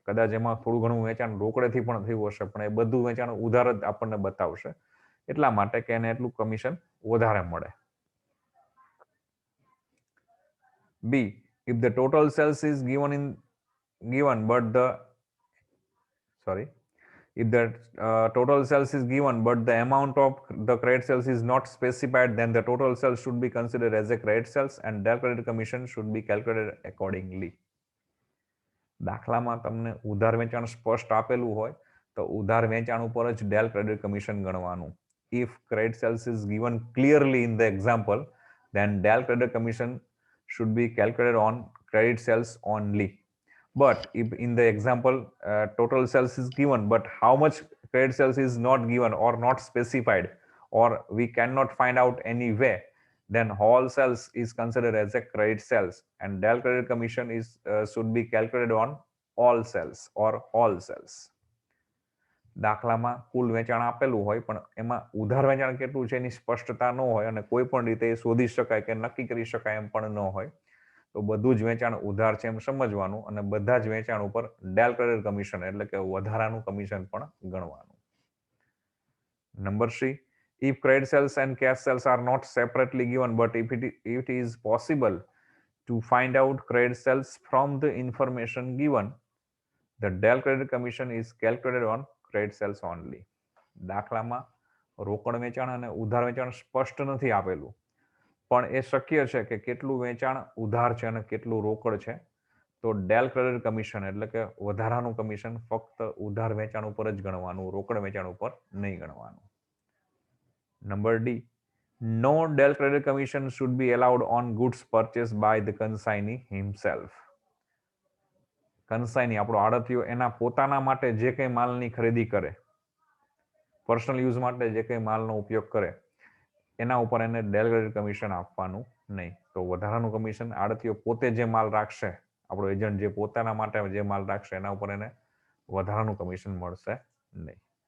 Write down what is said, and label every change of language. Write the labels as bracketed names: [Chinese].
[Gujarati] કદાચ એમાં થોડું ઘણું વેચાણ રોકડેથી પણ થયું હશે, પણ એ બધું વેચાણ ઉધાર જ આપણને બતાવશે, એટલા માટે કે એને એટલું કમિશન વધારે મળે. [English] B, if the total sales is given but the sorry if the total sales is given but the amount of the credit sales is not specified, then the total sales should be considered as a credit sales and their credit commission should be calculated accordingly. [Gujarati] દાખલામાં તમને ઉધાર વેચાણ સ્પષ્ટ આપેલું હોય તો ઉધાર વેચાણ ઉપર જ del credit commission ગણવાનું. [English] If credit sales is given clearly in the example, then DAL credit commission should be calculated on credit sales only. But if in the example total sales is given, but how much credit sales is not given or not specified, or we cannot find out any way, then whole sales is considered as a credit sales and DAL credit commission is should be calculated on all sales or all sales. [Gujarati] દાખલામાં કુલ વેચાણ આપેલું હોય પણ એમાં ઉધાર વેચાણ કેટલું છે એની સ્પષ્ટતા ન હોય અને કોઈ પણ રીતે એ શોધી શકાય કે નક્કી કરી શકાય એમ પણ ન હોય, તો બધું જ વેચાણ ઉધાર છે એમ સમજવાનું અને બધા જ વેચાણ ઉપર ડેલ ક્રેડિટ કમિશન એટલે કે વધારાનું કમિશન પણ ગણવાનું. [English] Number 3, if credit sales and cash sales are not separately given, but if it is possible to find out credit sales from the information given, the DAL credit commission is calculated on credit sales only. [Gujarati] દાખલામાં રોકડ વેચાણ અને ઉધાર વેચાણ સ્પષ્ટ નથી આપેલું પણ એ શક્ય છે કે કેટલું વેચાણ ઉધાર છે અને કેટલું રોકડ છે, તો ડેલ ક્રેડિટ કમિશન એટલે કે વધારાનું કમિશન ફક્ત ઉધાર વેચાણ ઉપર જ ગણવાનું, રોકડ વેચાણ ઉપર નહીં ગણવાનું. [English] Number D, no DAL credit commission should be allowed on goods purchased by the consignee himself. [Gujarati] કન્સાઈની આપણો આડતિયો એના પોતાના માટે જે કંઈ માલની ખરીદી કરે, પર્સનલ યુઝ માટે જે કંઈ માલનો ઉપયોગ કરે એના ઉપર એને ડેલ ક્રેડિટ કમિશન આપવાનું નહીં. તો વધારાનું કમિશન આડતિયો પોતે જે માલ રાખશે, આપણો એજન્ટ જે પોતાના માટે જે માલ રાખશે એના ઉપર એને વધારાનું કમિશન મળશે નહીં.